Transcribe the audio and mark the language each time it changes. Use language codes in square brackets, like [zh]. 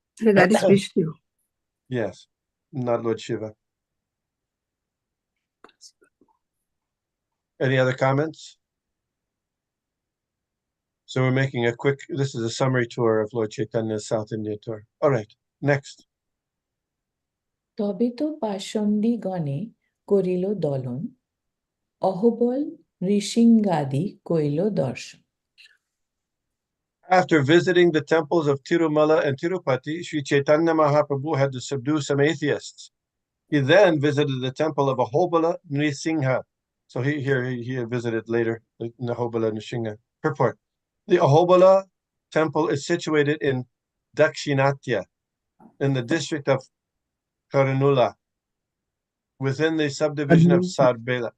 [en] That is Vishnu. Yes, not Lord Shiva. Any other comments? So we're making this is a summary tour of Lord Chaitanya's South India tour. All right, next. [bn] তবে তো পাষণ্ডী গণে করিল দলন অহবল নৃসিংহাদি কইল দর্শন। [en] After visiting the temples of Tirumala and Tirupati, Sri Chaitanya Mahaprabhu had to subdue some atheists. He then visited the temple of Ahobala Nrisingha. So he had visited later, Ahobala Nrisingha purport. The Ahobala temple is situated in Dakshinatya, in the district of Karnula, within the subdivision of Sarbela.